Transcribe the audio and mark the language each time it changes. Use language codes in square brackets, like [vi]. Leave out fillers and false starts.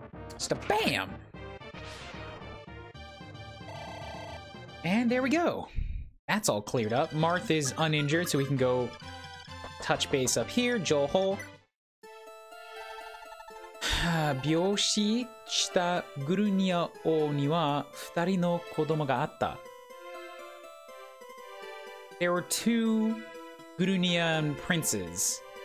[en] Just a bam! And there we go. That's all cleared up. Marth is uninjured, so we can go touch base up here. Joho. [ja] 病死したグルニア王には2人の子供があった。 [en] There were two Gurunian princes.